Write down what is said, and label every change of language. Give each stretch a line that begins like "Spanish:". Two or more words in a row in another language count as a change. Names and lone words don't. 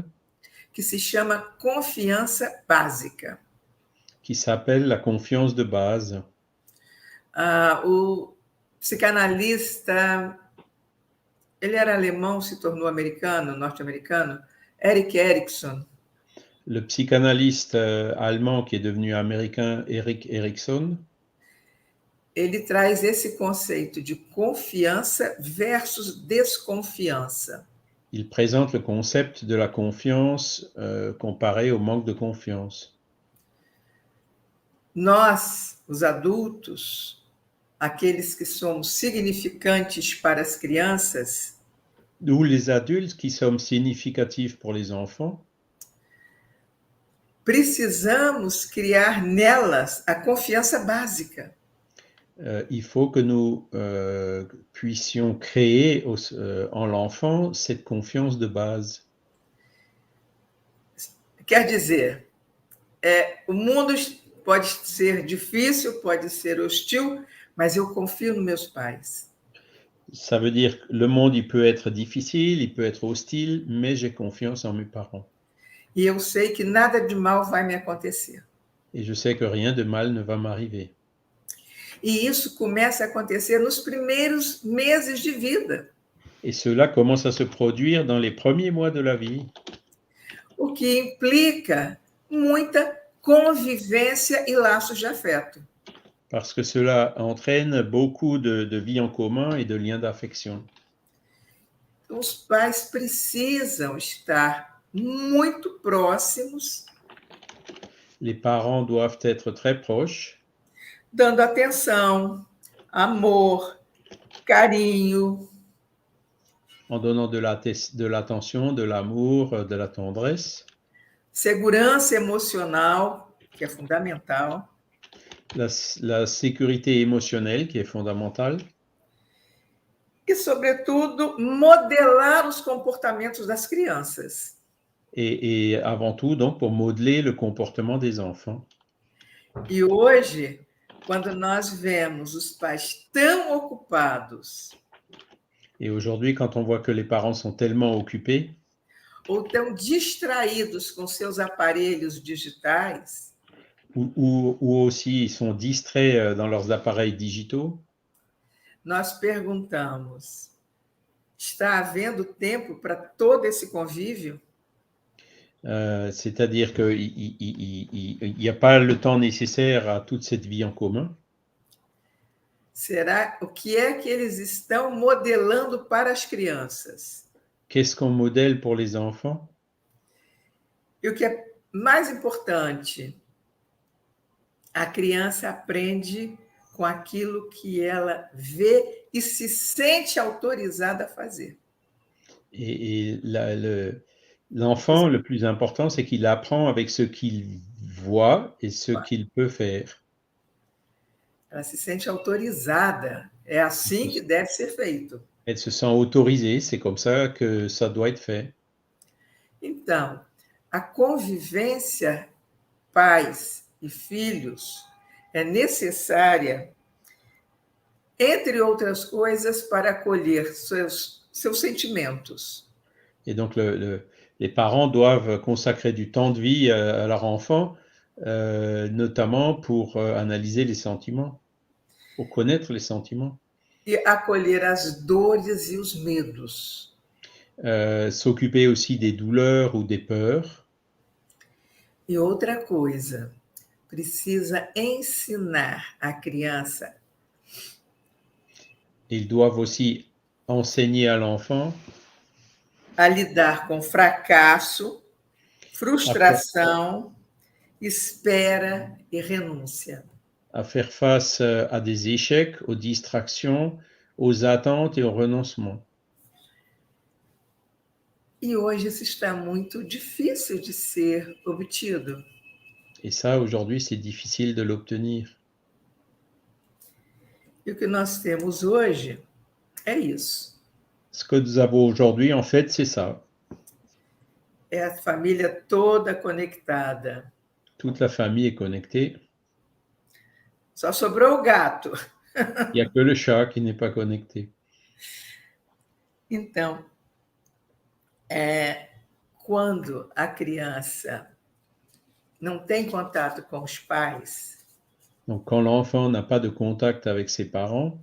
Portuguese: que se chama confiança básica.
French: qui s'appelle la confiance de base.
Portuguese: O psicanalista, ele era alemão, se tornou americano, norte-americano, Erik Erikson.
French: Le psychanalyste allemand qui est devenu américain, Erik Erikson,
Portuguese: ele traz esse conceito de confiança versus desconfiança.
French: il présente le concept de la confiance comparé au manque de confiance.
Portuguese: Nós, os adultos, aqueles que somos significantes para as crianças,
French: Nous, les adultes qui sommes significatifs pour les enfants,
Portuguese: precisamos criar nelas a confiança básica.
French: Il faut que nous puissions créer en l'enfant cette confiance de base.
Portuguese: Quer dizer, o mundo pode ser difícil, pode ser hostil, mas eu confio nos meus pais.
French: Ça veut dire que le monde, il peut être difficile, il peut être hostile, mais j'ai confiance en mes parents.
Portuguese: E eu sei que nada de mal vai me acontecer.
French: Et je sais que rien de mal ne va m'arriver.
Portuguese: E isso começa a acontecer nos primeiros meses de vida.
French: Et cela commence à se produire dans les premiers mois de la vie.
Portuguese: O que implica muita convivência e laços de afeto.
French: Parce que cela entraîne beaucoup de vie en commun et de liens d'affection.
Portuguese: Os pais precisam estar muito próximos,
French: Les parents doivent être très proches,
Portuguese: dando atenção, amor, carinho,
French: en donnant de l'attention, de l'amour, de la tendresse,
Portuguese: segurança emocional, que é fundamental,
French: la sécurité émotionnelle qui est fondamentale,
Portuguese: E, sobretudo, modelar os comportamentos das crianças.
French: Et avant tout, donc, pour modeler le comportement des enfants.
Portuguese: E hoje, quando nós vemos os pais tão ocupados
French: Et aujourd'hui, quand on voit que les parents sont tellement occupés
Portuguese: ou tão distraídos com seus aparelhos digitais,
French: ou aussi ils sont distraits dans leurs appareils digitaux,
Portuguese: nós perguntamos: está havendo tempo para todo esse convívio?
French: c'est-à-dire qu'il n'y a pas le temps nécessaire à toute cette vie en commun.
Portuguese: Será o que é que eles estão modelando para as crianças?
French: Qu'est-ce qu'on modèle pour les enfants?
Portuguese: E o que é mais importante, a criança aprende com aquilo que ela vê e se sente autorizada a fazer.
French: Et l'enfant, le plus important, c'est qu'il apprend avec ce qu'il voit et ce qu'il peut faire.
Portuguese: Ela se sente autorizada. É assim que deve ser feito.
French: Elle se sent autorisée, c'est comme ça que ça doit être fait.
Portuguese: Então, a convivência pais e filhos é necessária, entre outras coisas, para acolher seus sentimentos.
French: Et donc, les parents doivent consacrer du temps de vie à leur enfant, notamment pour analyser les sentiments, pour connaître les sentiments.
Portuguese: E acolher as dores e os medos.
French: S'occuper aussi des douleurs ou des peurs.
Portuguese: E outra coisa, precisa ensinar a criança.
French: Ils doivent aussi enseigner à l'enfant
Portuguese: a lidar com fracasso, frustração, espera e renúncia.
French: À faire face à des échecs, aux distractions, aux attentes et au renoncement.
Portuguese: E hoje isso está muito difícil de ser obtido.
French: Et ça, aujourd'hui, c'est difficile de l'obtenir.
Portuguese: E o que nós temos hoje é isso.
French: Ce que nous avons aujourd'hui, en fait, c'est ça.
Portuguese: É a família toda conectada.
French: Toute la famille est connectée.
Portuguese: Só sobrou o gato.
French: Il n'y a que le chat qui n'est pas connecté.
Portuguese: Então, quando a criança não tem contato com os pais,
French: Donc, quand l'enfant n'a pas de contact avec ses parents,